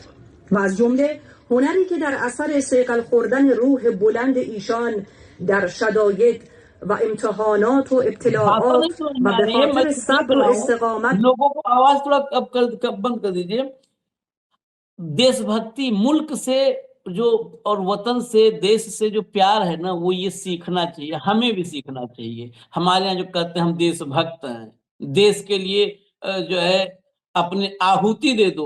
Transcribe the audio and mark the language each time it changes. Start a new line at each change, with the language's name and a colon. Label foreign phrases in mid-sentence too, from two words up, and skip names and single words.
Persian: و از جمله هنری که در اثر صیقل خوردن روح بلند ایشان در شدائد و امتحانات و ابتلاعات و به خاطر صبر و استقامت
Hindi: लोगों को आवाज थोड़ा अब बंद कर दीजिए। देशभक्ति, मुल्क से जो और वतन से, देश से जो प्यार है ना, वो ये सीखना चाहिए, हमें भी सीखना चाहिए। हमारे यहाँ जो कहते हैं हम देशभक्त हैं, देश के लिए जो है अपने आहुति दे दो।